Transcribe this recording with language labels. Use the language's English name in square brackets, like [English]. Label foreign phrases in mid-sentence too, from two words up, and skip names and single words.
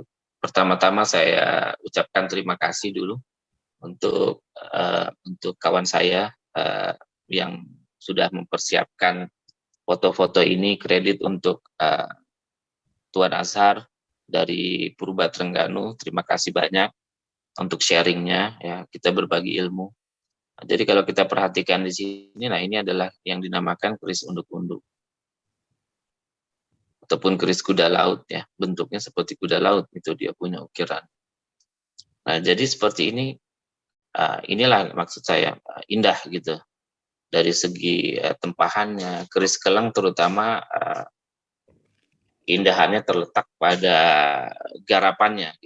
[Indonesian] Pertama-tama saya ucapkan terima kasih dulu untuk kawan saya yang sudah mempersiapkan foto-foto ini, kredit untuk Tuan Azhar dari Purba Terengganu. Terima kasih banyak untuk sharingnya, ya, kita berbagi ilmu. Nah, jadi kalau kita perhatikan di sini, nah ini adalah yang dinamakan keris unduk-unduk ataupun keris kuda laut ya, bentuknya seperti kuda laut, itu dia punya ukiran. Nah, jadi seperti ini, inilah maksud saya indah gitu. Dari segi tempahannya, keris keleng terutama keindahannya terletak pada garapannya, gitu.